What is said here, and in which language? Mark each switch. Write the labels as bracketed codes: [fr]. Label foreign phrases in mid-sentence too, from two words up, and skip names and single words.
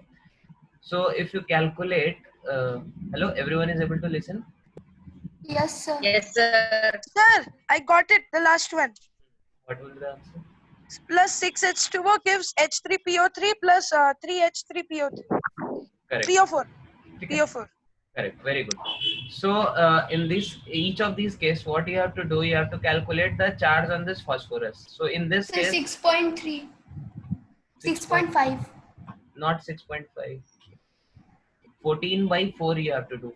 [en] So if you calculate, hello, everyone is able to listen? Yes, sir. Yes, sir. Sir, I got it. The last one. What will be the answer? Plus 6H2O gives H3PO3 plus 3H3PO3. Correct. PO4. Okay. PO4. Correct. Very good. So in each of these cases, what you have to do, you have to calculate the charge on this phosphorus. So in this So case, 6.3. 6.5. not 6.5. 14 by 4 you have to do.